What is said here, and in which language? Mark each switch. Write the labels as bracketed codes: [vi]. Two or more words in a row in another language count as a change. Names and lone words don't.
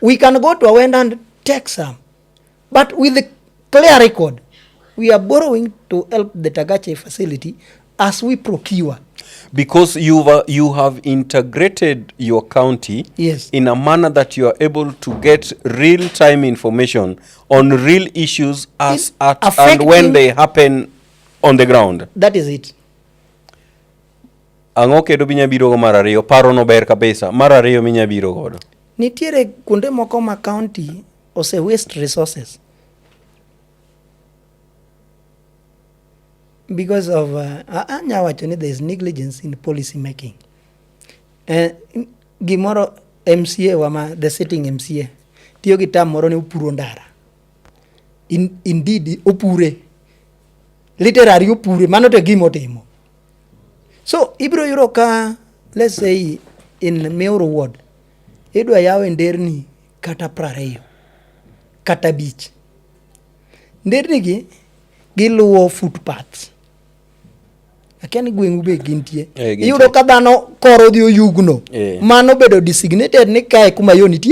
[en] We can go to a vendor and take some. But with the clear record, we are borrowing to help the Tagache facility as we procure. Because you have integrated your county, yes, in a manner that you are able to get real-time information on real issues as at and when they happen on the ground. That is it. [luo] Ang'o kedo minyabiro go mar ariyo? Paro no ber kabisa. Mar ariyo minyabiro godo. Nitiere kuonde moko ma county ose [en] waste resources. Because of there is negligence in policy making. [luo] Gimoro MCA [en] the sitting MCA [luo] tiyo gi tam moro ne opuro ndara. Indeed opure. Literally opure mano te gimo timo. So ibro yuro ka, [en] let's say in Muhuru ward [luo] idwa yawe nderni kata 20 kata beach. Nderni gi giluwo footpaths. Akiani gweng'u be gintie. Iyudo ka dhano koro dhi oyugno. Mano bedo designated ni kae kuma yo nitie.